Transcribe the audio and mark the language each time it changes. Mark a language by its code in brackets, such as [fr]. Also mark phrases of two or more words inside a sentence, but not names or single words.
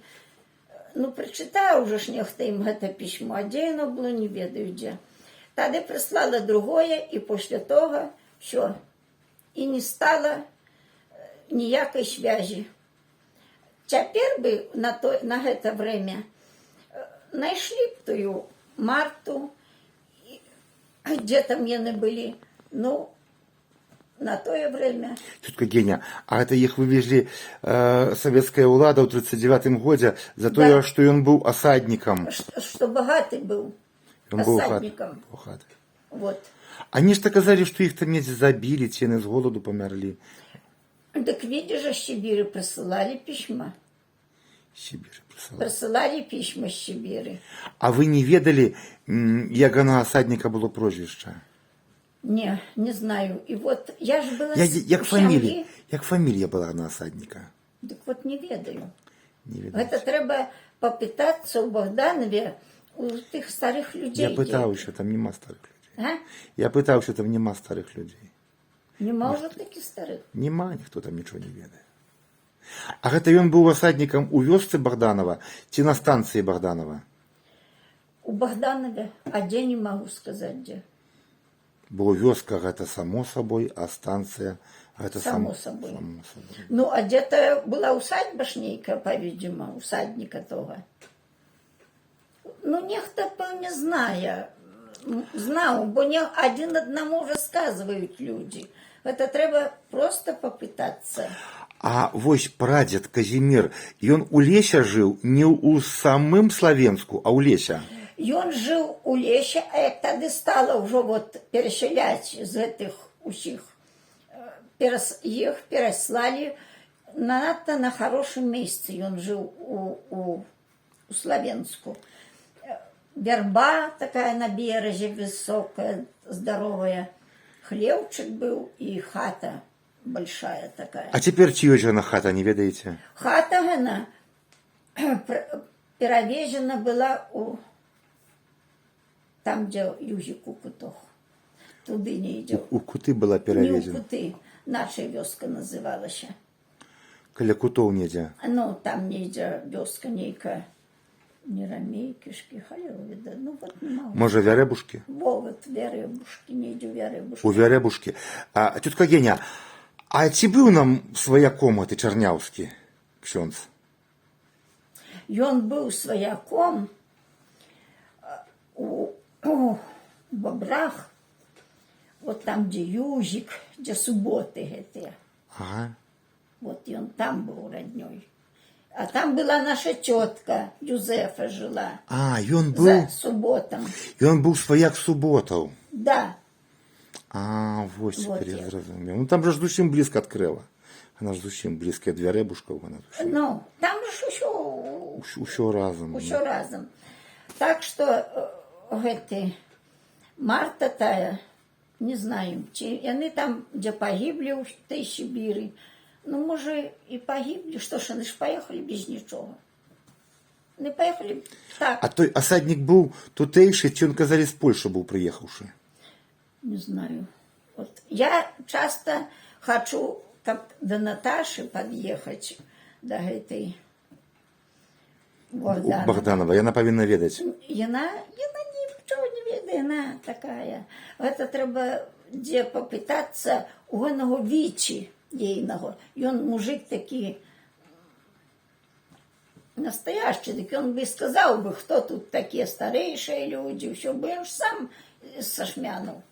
[ru] Ну, прочитаю уже ж нехто им это письмо, а где оно было, не ведаю где. Тогда прислала другое, и после того все. И не стало ніякой связи. Теперь бы на это время нашли б тую Марту, где там яны были, ну, на то время. Тетка Геня, а это их вывезли советская улада в 39-м году за то, Да. что он был осадником. Что богатый был Он был осадником. Вот. Они ж казали, что их там забили, те с голоду померли. Так видишь, в Сибири присылали письма. Сибирь присылали. Присылали письма з Сибири. А вы не ведали, як на осадника было прозвище? Не знаю. И вот я же была Як фамилия была на осадника? Так вот не ведаю. Не ведаете. Это треба попитаться у Богданове, у тих старих людей. Я пытался, там нема старых людей. А? Я пытался, там нема старых людей. Нема уже таких старых. [be] Нема, ніхто там нічого не ведає. А гэта ён быў асаднікам у вёсцы Богданова ці на станцыі Богданова? [ru] У Богданове, а где не могу сказать где. [be] Бо вёска гэта [ru] само собой, [be] а станцыя гэта [ru] Само собой. Само собой. Ну, а где-то была усадьба шнейка, по-видимому, усадника того. Ну, нехто не знає. Знал, бо не один одному рассказывают люди. Это треба просто попытаться. [be] А вось прадзед Казімір, ён у Леся жыў не ў самым Славенску, а ў Леся. Ён жыў у Лесе, а як тады стала ўжо [ru] вот переселять [be] з гэтых усіх, іх пераслалі надто [ru] на хорошем месте. [be] Ён жыў у Славенску. [ru] Верба такая на березе высокая, здоровая. Хлевчик был и хата большая такая. [be] А цяпер ці ёсць жа хата, не ведаеце? [ru] Хата она перавезена была там, где Юзик у Кутох. Туды не идет. У Куты была Не у [be] перавезена. [ru] Куты. Наша вёска называлась. [be] Каля Кутоў недзе. Ну, там недзе вёска нейкая. Не рамейкішки, халерові, ну вот не могу. Можа, Вярэбушкі? Во, вот Вярэбушкі, недзе Вярэбушкі. У Вярэбушкі. А, тётка Геня, а ці быў нам сваяком гэты Чарняўскі ксёндз? Ён быў сваяком у Бобрах, [ru] вот там, где Юзик, где суботы гэтыя. Ага. Вот ён там был роднёй. А там была наша тетка, Юзефа жила. [be] А, ён быў... [ru] За субботом. [be] Ён быў сваяк суботаў. [ru] Да. [be] А, вось [ru] Вот [be] цяпер я я. зразумеў. Ну там жа ж зусім блізка ад Крэва. Она ж зусім блізкая ад Вярэбушкаў. [ru] Ну, там же [be] Усё разам. Усё разом. [ru] Так что [be] гэты Марта тая, не знаю, ці яны там, [ru] где погибли у той Сибири, ну, може, и погибли, что ж, они ж поехали без ничего. Не поехали так. [be] А той асаднік быў тутэйшы, ці ён, казалі, з Польшы быў прыехаўшы? [ru] Не знаю. Вот. Я часто хочу, как до Наташи подъехать, до этой Богданова. [be] Богданова, яна павінна ведаць. [ru] Яна ничего не ведает, она такая. Это треба, где попытаться у оного вічі ейного. И он мужик такий настоящий, так он бы сказал бы, кто тут такие старейшие люди, все бы он сам со Шмянов.